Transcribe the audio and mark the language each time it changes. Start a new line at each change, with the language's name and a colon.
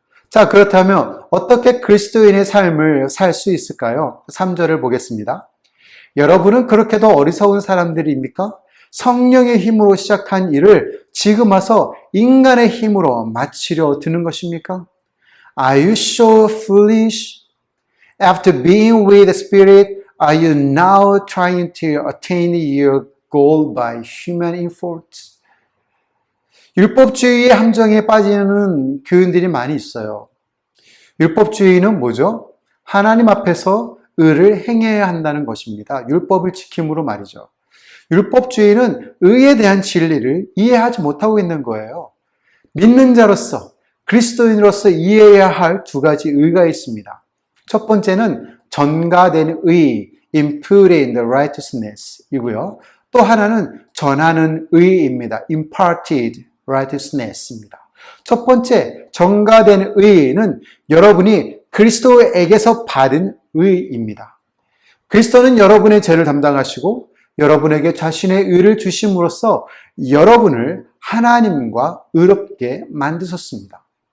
Korean: 자, 그렇다면 어떻게 그리스도인의 삶을 살 수 있을까요? 3절을 보겠습니다. 여러분은 그렇게도 어리석은 사람들입니까? 성령의 힘으로 시작한 일을 지금 와서 인간의 힘으로 마치려 드는 것입니까?
English: Are you so foolish? After being with the Spirit, are you now trying to attain your goal by human efforts?
Korean: 율법주의의 함정에 빠지는 교인들이 많이 있어요. 율법주의는 뭐죠? 하나님 앞에서 의를 행해야 한다는 것입니다. 율법을 지킴으로 말이죠. 율법주의는 의에 대한 진리를 이해하지 못하고 있는 거예요. 믿는 자로서, 그리스도인으로서 이해해야 할 두 가지 의가 있습니다. 첫 번째는 전가된 의,
English: imputed righteousness
Korean: 이고요. 또 하나는 전하는 의입니다.
English: imparted righteousness입니다.
Korean: 첫 번째, 전가된 의는 여러분이 그리스도에게서 받은 의입니다. 그리스도는 여러분의 죄를 담당하시고 여러분에게 자신의 의를 주심으로써 여러분을 하나님과 의롭게 만드셨습니다.